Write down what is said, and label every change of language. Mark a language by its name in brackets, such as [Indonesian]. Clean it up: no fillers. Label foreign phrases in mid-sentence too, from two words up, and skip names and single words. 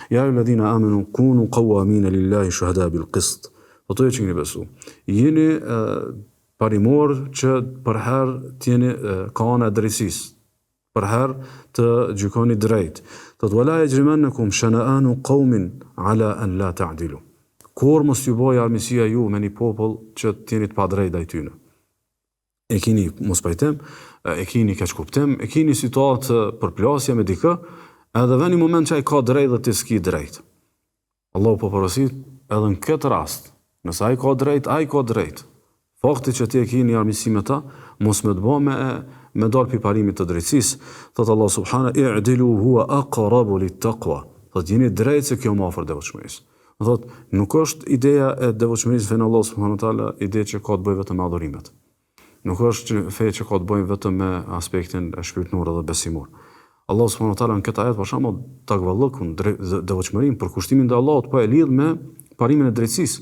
[Arabic] يا أيها الذين آمنوا كونوا قوامين لله شهداء بالقسط. [Albanian] Po to që keni besu. Jeni parimor që për herë t'jeni kanë drejtësisë. Për herë të gjykoni drejt. [Arabic] Thot ولا يجرمنكم شنآن قوم على أن لا تعدلوا. [Albanian] Kur mos ju bëj armësia ju me një popull që t'jeni të padrejt ndaj tyre. E keni mos pajtim, e keni keq kuptim, e keni situatë përplasje me dikë, edhe vjen një moment që ai ka drejt dhe ti s'ki drejt. Allahu po porosit edhe në këtë rast, nëse ai ka drejt. Fakti që ti e keni armiqësi me ta, mos më të bë me dal pi parimit të drejtësisë. [Arabic] Thot الله سبحانه اعدلوا هو أقرب للتقوى. [Albanian] Thot jeni drejt se kjo më afër devotshmërisë. Thot nuk është ideja e devotshmërisë fen Allah [Arabic] سبحانه تعالى [Albanian] ide që ka të bëjë vetëm me adhurimet. Nuk është fe që ka të bëjë vetëm me aspektin shpirtëror dhe besimor. Allah [Arabic] سبحانه وتعالى [Albanian] në këtë ajet për shembull takvallukun devotshmërinë për kushtimin ndaj Allahut po e lidh me parimin e drejtësisë.